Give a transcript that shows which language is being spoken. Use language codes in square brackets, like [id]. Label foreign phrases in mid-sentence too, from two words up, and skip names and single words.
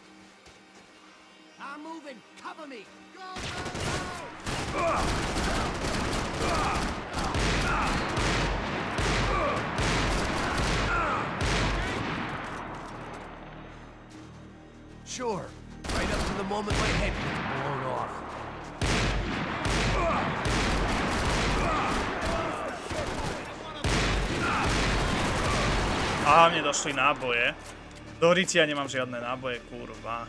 [en] I'm moving. Cover me. Go, Sure. Right up to the moment my head gets blown off. [sk] Aha, mne došli náboje. Do rytia nemám žiadne náboje, kurva.